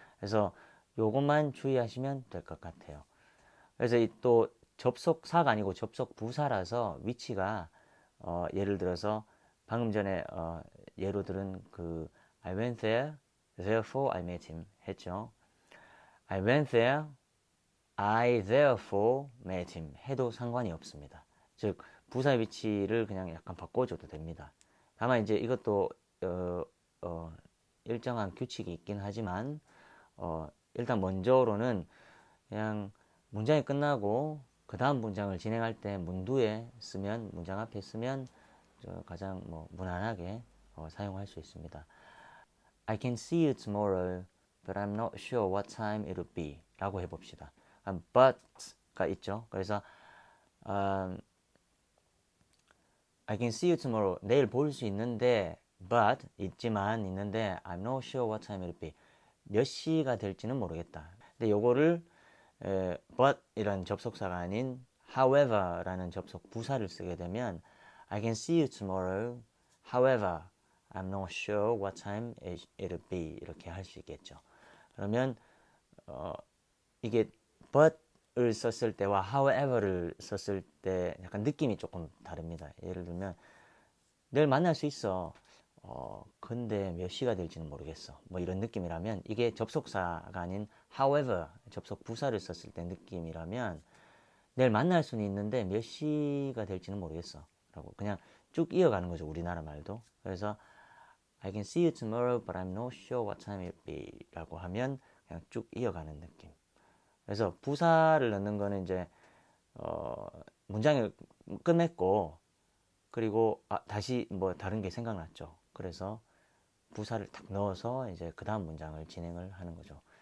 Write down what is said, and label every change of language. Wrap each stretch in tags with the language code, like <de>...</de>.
<ko>그래서 요것만 주의하시면 될 것 같아요. 그래서 또 접속사가 아니고 접속부사라서 위치가 예를 들어서 방금 전에 예로 들은 그</ko> <en>I went there, therefore I met him</en> <ko>했죠.</ko> <en>I went there, I therefore met him</en> <ko>해도 상관이 없습니다. 즉 부사 위치를 그냥 약간 바꿔줘도 됩니다. 다만 이제 이것도 일정한 규칙이 있긴 하지만 일단 먼저로는 그냥 문장이 끝나고 그 다음 문장을 진행할 때 문두에 쓰면 문장 앞에 쓰면 가장 무난하게 사용할 수 있습니다.</ko> <en>I can see you tomorrow, but I'm not sure what time it'll be.</en> <ko>라고 해봅시다. but가 있죠. 그래서</ko> <en>I can see you tomorrow.</en> <ko>내일 볼 수 있는데,</ko> <en>but</en> <ko>있는데</ko> <en>I'm not sure what time it'll be.</en> <ko>몇 시가 될지는 모르겠다. 근데 요거를 but 이란 접속사가 아닌 however라는 접속 부사를 쓰게 되면</ko> <en>I can see you tomorrow. However, I'm not sure what time it'll be.</en> <ko>이렇게 할 수 있겠죠. 그러면 이게 but을 썼을 때와 however를 썼을 때 약간 느낌이 조금 다릅니다. 예를 들면 내일 만날 수 있어. 근데 몇 시가 될지는 모르겠어. 뭐 이런 느낌이라면 이게 접속사가 아닌 however 접속 부사를 썼을 때 느낌이라면 내일 만날 수는 있는데 몇 시가 될지는 모르겠어. 라고 그냥 쭉 이어가는 거죠. 우리나라 말도. 그래서</ko> <en>I can see you tomorrow, but I'm not sure what time it'll be.</en> <ko>라고 하면 그냥 쭉 이어가는 느낌. 그래서 부사를 넣는 거는 이제 문장을 끝냈고 그리고 다시 뭐 다른 게 생각났죠. 그래서 부사를 딱 넣어서 이제 그 다음 문장을 진행을 하는 거죠.</ko>